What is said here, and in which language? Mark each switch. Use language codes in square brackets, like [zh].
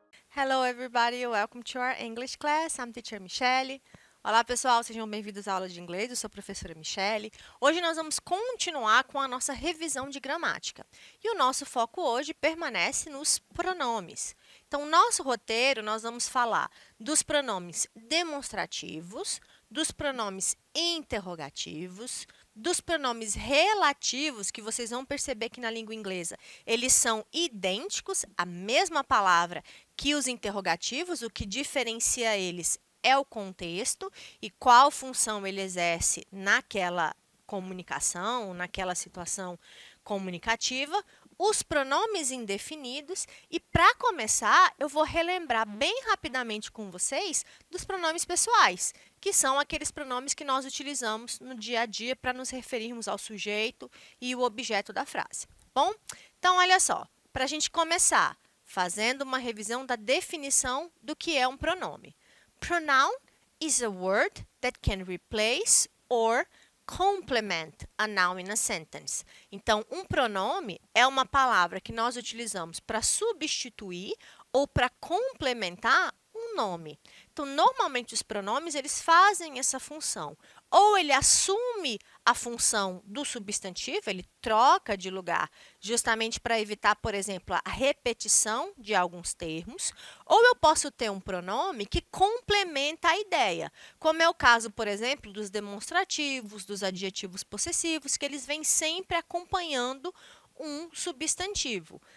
[en] Hello everybody, welcome to our English class. I'm teacher Michelle. [pt] Olá pessoal, sejam bem-vindos à aula de inglês. Eu sou a professora Michelle. Hoje nós vamos continuar com a nossa revisão de gramática. E o nosso foco hoje permanece nos pronomes. Então, nosso roteiro, nós vamos falar dos pronomes demonstrativos, dos pronomes interrogativos, dos pronomes relativos, que vocês vão perceber que na língua inglesa eles são idênticos, a mesma palavra que os interrogativos, o que diferencia eles é o contexto e qual função ele exerce naquela comunicação, naquela situação comunicativa, os pronomes indefinidos e, para começar, eu vou relembrar bem rapidamente com vocês dos pronomes pessoais, que são aqueles pronomes que nós utilizamos no dia a dia para nos referirmos ao sujeito e o objeto da frase. Bom, então olha só, para a gente começar fazendo uma revisão da definição do que é um pronome. [en] Pronoun is a word that can replace or complement a noun in a sentence. [pt] Então, um pronome é uma palavra que nós utilizamos para substituir ou para complementar um nome. Então, normalmente os pronomes eles fazem essa função. Ou ele assume a função do substantivo, ele troca de lugar, justamente para evitar, por exemplo, a repetição de alguns termos, ou eu posso ter um pronome que complementa a ideia, como é o caso, por exemplo, dos demonstrativos, dos adjetivos possessivos, que eles vêm sempre acompanhando um substantivo.